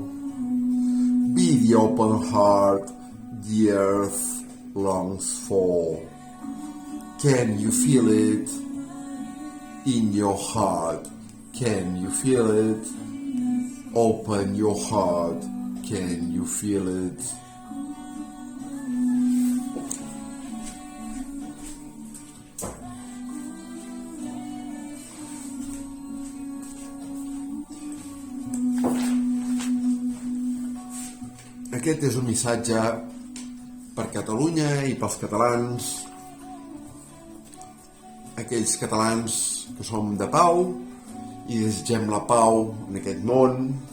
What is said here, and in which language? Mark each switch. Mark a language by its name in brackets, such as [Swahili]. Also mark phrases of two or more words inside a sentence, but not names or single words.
[English] Be the open heart the earth longs for. Can you feel it in your heart? Can you feel it? Open your heart. Can you feel it? [Catalan] Aquest és un missatge per Catalunya i pels catalans, aquells catalans que som de pau i desitgem la pau en aquest món